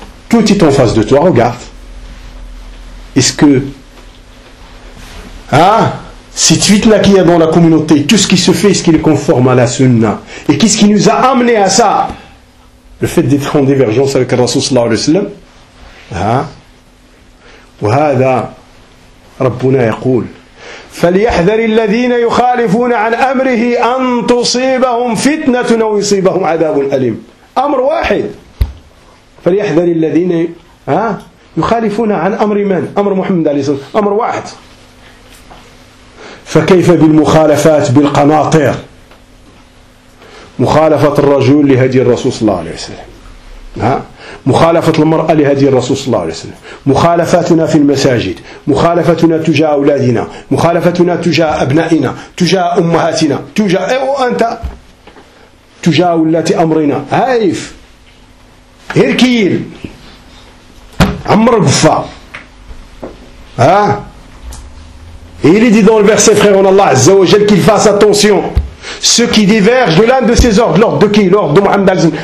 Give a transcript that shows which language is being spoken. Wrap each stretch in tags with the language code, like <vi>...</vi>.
<fr>Tout est en face de toi, regarde. Est-ce que, hein, cette fitna qu'il y a dans la communauté, tout ce qui se fait, ce qui est conforme à la sunna. Et qu'est-ce qui nous a amené à ça? Le fait d'être en divergence avec le Rasoul sallallahu alayhi wa sallam.</fr> <ar>وهذا ربنا يقول فليحذر الذين يخالفون عن أمره أن تصيبهم فتنة أو يصيبهم عذاب أليم. أمر واحد فليحذر الذين يخالفون عن أمر من؟ أمر محمد عليه الصلاة والسلام. أمر واحد فكيف بالمخالفات بالقناطر، مخالفة الرجل لهدي الرسول صلى الله عليه وسلم، مخالفة المرأة لهدي الرسول صلى الله عليه وسلم، مخالفاتنا في المساجد، مخالفتنا تجاه أولادنا، مخالفتنا تجاه أبنائنا، تجاه أمهاتنا، تجاه أنت، تجاه ولاة أمرنا. هايف هيركيل عمر قفا</ar> <fr>Il est dit dans le verset, frère en Allah, Azza wa Jal, qu'il fasse attention. Ceux qui divergent de l'un de ces ordres, l'ordre de qui? L'ordre de Muhammad al-Zim.</fr>